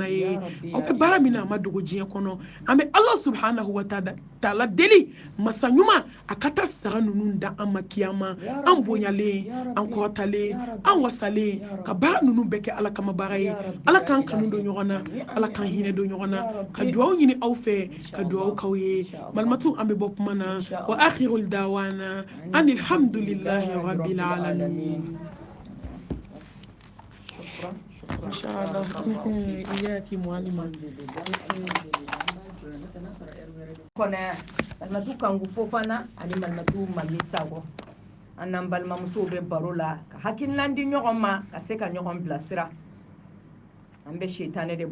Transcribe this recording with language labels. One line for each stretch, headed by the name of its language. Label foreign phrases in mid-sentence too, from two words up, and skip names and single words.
Bambara: ye aw bɛ baara min na a ma dogo diɲɛ kɔnɔ an bɛ ala
Arabic: سبحانه وتعالى
Bambara: deli masa ɲuman a ka taa sara ninnu da an ma kiyama an bonyalen an kɔrɔtalen an wasalen ka baara ninnu bɛɛ kɛ ala kama baara ye ala k'an kanu don ɲɔgɔn na ala k'an hinɛ don ɲɔgɔn na ka duwawu ɲini aw fɛ ka duwawu k'aw ye malimatu an bɛ bɔ kuma na
Arabic: وآخر دعوانا أن الحمد لله رب العالمين
Bambara: inshallah iyaki mualima kɔnɛ malimatu kangu fofana ani malimatu mami sago an n'an balimamusow bɛ baro la ka hakilinan di ɲɔgɔn ma ka se ka ɲɔgɔn bilasira an bɛ shetane de